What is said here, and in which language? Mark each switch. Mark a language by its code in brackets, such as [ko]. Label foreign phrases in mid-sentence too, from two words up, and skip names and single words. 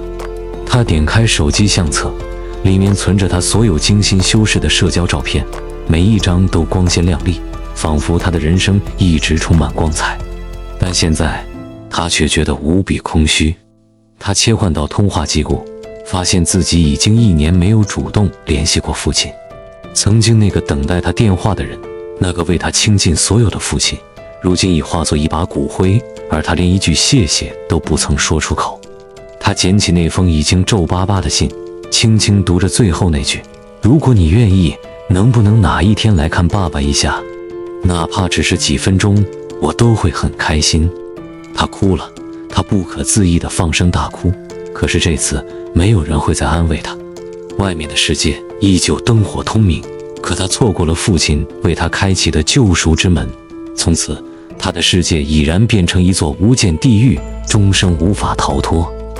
[zh] 她點開手機相冊，裡面存着她所有精心修飾的社交照片，每一張都光鮮亮麗，仿佛她的人生一直充滿光彩。但現在，她卻覺得無比空虛。她切換到通話記錄，發現自己已經1年沒有主動聯繫過父親。曾經那個等待她電話的人，那個為她傾盡所有的父親，如今已化作一把骨灰，而她連一句謝謝都不曾說出口。她撿起那封已經皺巴巴的信，輕輕讀着最後那句：如果你願意，能不能哪一天來看爸爸一下？哪怕只是幾分鐘，我都會很開心。她哭了，她不可自抑地放聲大哭。可是這次沒有人會再安慰她。外面的世界依舊燈火通明，可她錯過了父親為她開啟的救贖之門。從此，她的世界已然變成一座無間地獄，終生無法逃脫。